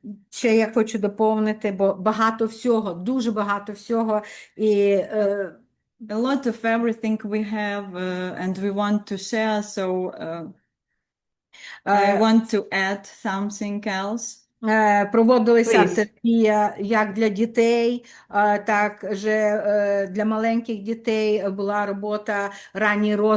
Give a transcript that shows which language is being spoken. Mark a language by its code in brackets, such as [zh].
[uk] Ще я хочу доповнити, бо багато всього, дуже багато всього. І, [en] a lot of everything we have and we want to share, so I want to add something else. [uk] Проводилася терапія як для дітей, так і для маленьких дітей була робота ранній